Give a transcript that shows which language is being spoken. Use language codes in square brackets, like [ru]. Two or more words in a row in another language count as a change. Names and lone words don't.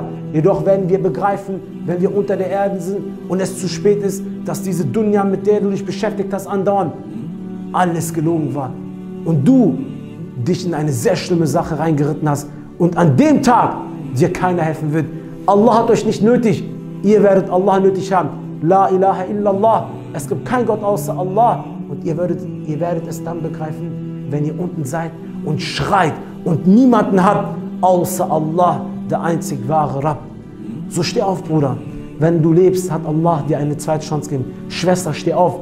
[de] Jedoch werden wir begreifen, wenn wir unter der Erde sind und es zu spät ist, dass diese Dunya, mit der du dich beschäftigt hast, andauernd alles gelogen war. Und du dich in eine sehr schlimme Sache reingeritten hast und an dem Tag dir keiner helfen wird. Allah hat euch nicht nötig, ihr werdet Allah nötig haben. [ar] لا إله إلا الله, [de] es gibt keinen Gott außer Allah. Und ihr werdet es dann begreifen, wenn ihr unten seid und schreit und niemanden habt außer Allah, der einzig wahre Rabb. So steh auf, Bruder. Wenn du lebst, hat Allah dir eine zweite Chance gegeben. Schwester, steh auf.